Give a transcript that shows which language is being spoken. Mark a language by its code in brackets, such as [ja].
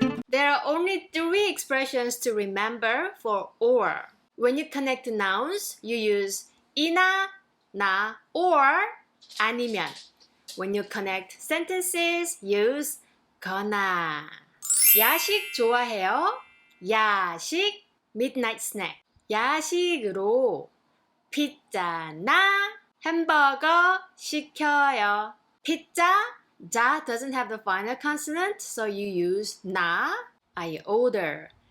[en] There are only 3 expressions to remember for or. When you connect nouns, you use 이나, 나, or 아니면. When you connect sentences, use 거나. [ko] 야식 좋아해요? [en] 야식, midnight snack. [ko] 야식으로 피자나 햄버거 시켜요. [en] Pizza, 자 doesn't have the final consonant, so you use 나, I order.